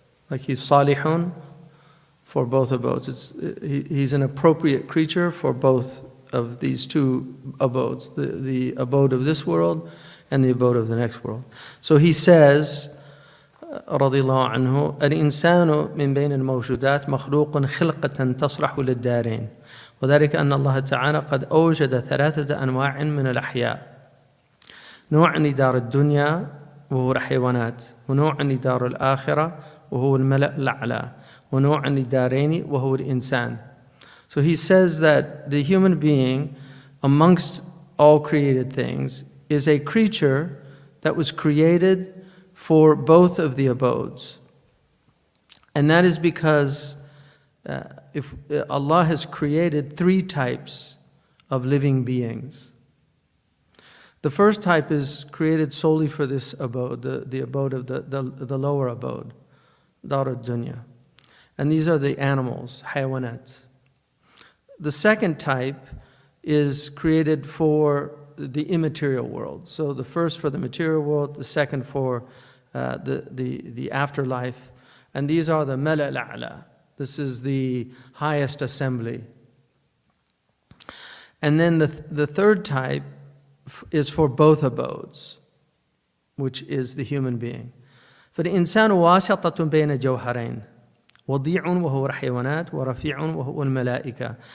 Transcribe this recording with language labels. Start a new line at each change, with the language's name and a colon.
English: Like he's salihun for both abodes. He's an appropriate creature for both of these two abodes, the abode of this world and the abode of the next world. So he says,
Arabic: رضي الله عنه, الإنسان من بين الموجودات مخلوق خلقة تصلح للدارين وذلك أن الله تعالى قد أوجد 3 أنواع من الأحياء. نوع لدار الدنيا وهو الحيوانات، ونوع لدار الآخرة وهو الملأ الأعلى، ونوع لدارين وهو الإنسان.
English: So he says that the human being, amongst all created things, is a creature that was created for both of the abodes. And that is because if Allah has created 3 types of living beings. The first type is created solely for this abode, the abode of the lower abode, Dar al-Dunya. And these are the animals, hayawanat. The second type is created for the immaterial world. So the first for the material world, the second for the afterlife. And these are the mala al-a'la. This is the highest assembly. And then the third type is for both abodes, which is the human being.
Arabic: فالإنسان واسطة بين جوهرين وضيع وهو الحيوانات ورفيع وهو الملائكة.